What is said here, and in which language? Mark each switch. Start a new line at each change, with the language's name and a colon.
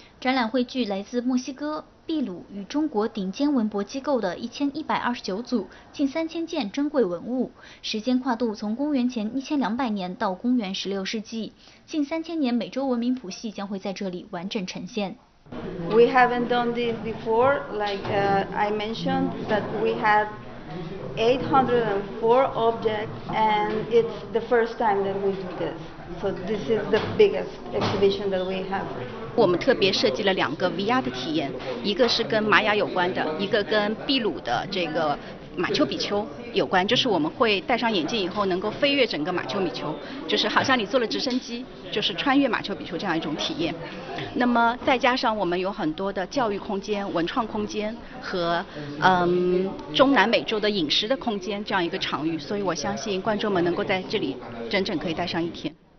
Chinese: 展览汇聚来自墨西哥、秘鲁与中国顶尖文博机构的1129组近3000件珍贵文物，时间跨度从公元前1200年到公元16世纪，近3000年美洲文明谱系将会在这里完整呈现。
English: We haven't done this before, I mentioned that we have 804 objects, and it's the first time that we do this. So this is the biggest exhibition that we have.
Chinese: 我们特别设计了两个 VR 的体验，一个是跟玛雅有关的，一个跟秘鲁的这个马丘比丘有关，就是我们会戴上眼镜以后能够飞越整个马丘比丘，就是好像你坐了直升机，就是穿越马丘比丘这样一种体验。那么再加上我们有很多的教育空间、文创空间和中南美洲的饮食的空间这样一个场域，所以我相信观众们能够在这里整整可以待上一天。